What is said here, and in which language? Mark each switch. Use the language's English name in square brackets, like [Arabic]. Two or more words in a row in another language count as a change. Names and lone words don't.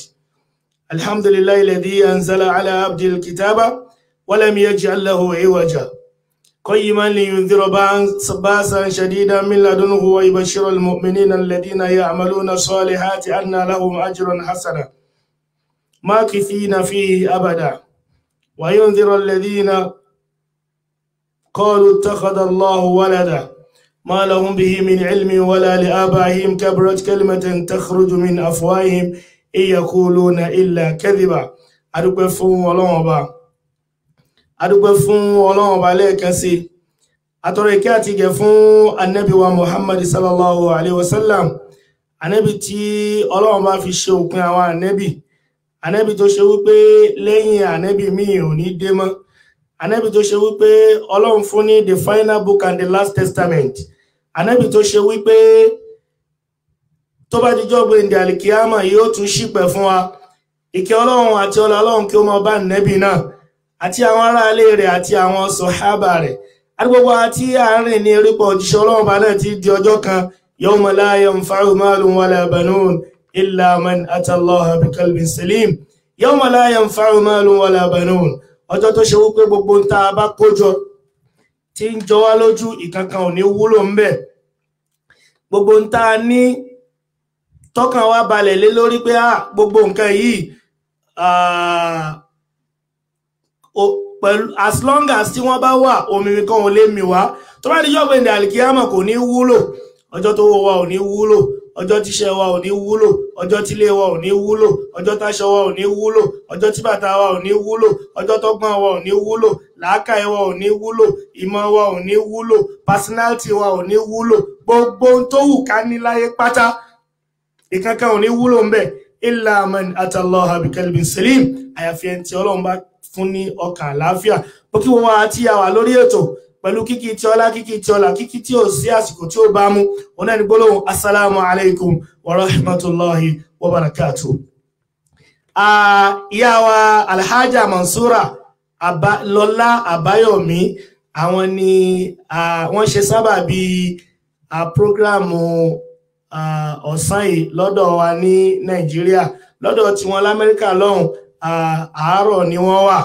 [Arabic] الحمد لله الذي أنزل على عبده الكتاب ولم يجعل له عوجا قيما لينذر باسا شديدا من لدنه ويبشر المؤمنين الذين يعملون الصالحات أن لهم أجرا حسنا ماكثين فيه أبدا وينذر الذين قالوا اتخذ الله ولدا ما لهم به من علم ولا لآبائهم كبرت كلمة تخرج من أفواههم إن يقولون إلا كذبا. [Yoruba] adúpẹ́ fún Ọlọ́run Ọba lẹ́ẹ̀kan sí atọrọ ìkẹ́ àti ìgẹ̀ fún Ànábì wa Muhammad [Arabic] صلى الله عليه وسلم, [Yoruba] Ànábì tí Ọlọ́run bá fi ṣe òpin àwọn Ànábì tó ṣe wípé lẹ́yìn Ànábì míì ò ní dé mọ́, Ànábì tó ṣe wípé Ọlọ́run fún ní [English] the final book and the last testament, [Yoruba] Ànábì tó ṣe wípé tó bá dijọ́ gbé ní àlìkíyàmà yóò tún ṣìpẹ̀ fún wa. Ìkẹ́ Ọlọ́run àti ọlá Ọlọ́run kí ó máa bá Ànábì náà àti àwọn ará ilé rẹ̀ àti àwọn sọ̀hábà rẹ̀ àti gbogbo àti àárín ní erípọ̀ òjíṣẹ́ Ọlọ́run bá náà ti di ọjọ́ kan [Arabic] يوم لا ينفع مال ولا بنون إلا من أتى الله بقلب سليم. يوم لا ينفع مال ولا بنون, [Yoruba] ọjọ́ tó ṣe wípé gbogbo ń tá bá kójọ tí ń jọ wá lójú ìkankan ò ní wúlò ń bẹ̀. Gbogbo ń tá ní tọ́kàn wá balẹ̀ lé lórí pé gbogbo nǹkan yìí [English] as long as [Yoruba] tí wọ́n bá wà omi kan ò lè mì wá, tó bá di jọ́gbẹ̀ ní àlìkíyàmà kò ní wúlò. Ọjọ́ tó wọ́ wa ò ní wúlò, ọjọ́ tíṣẹ́ wa ò ní wúlò, ọjọ́ tílé wa ò ní wúlò, ọjọ́ táṣọ wa ò ní wúlò, ọjọ́ tí bàtà wa ò ní wúlò, ọjọ́ tọ́gbọ́n wa ò ní wúlò, làákàyè wa ò ní wúlò, ìmọ̀ wa ò ní wúlò, personality wa ò ní wúlò, gbogbo tó wù ká ní láyé pátá ìkankan ò ní wúlò ń bẹ̀. [Arabic] إلا من أتى الله بقلب سليم, [Yoruba] àyàfi ẹni tí Ọlọ́run bá fún ní ọkàn àlàáfíà. Bó kí wọ́n wá tí a wà lórí ètò pẹ̀lú kíkí tí ọlá kíkí tí ó sí àsìkò tí ó bá mú, ọ̀nà ní gbólóhùn [Arabic] السلام عليكم ورحمة الله وبركاته. [Yoruba] Ìyá wa Alhaja Mansura Lọlá Àbáyọ̀mí, àwọn ni wọ́n ṣe sábàbí prógrámù ọ̀sán yìí lọ́dọ̀ wa ní Nàìjíríà, lọ́dọ̀ tí wọ́n l'Amẹ́ríkà lọ́hùn àárọ̀ ni wọ́n wà.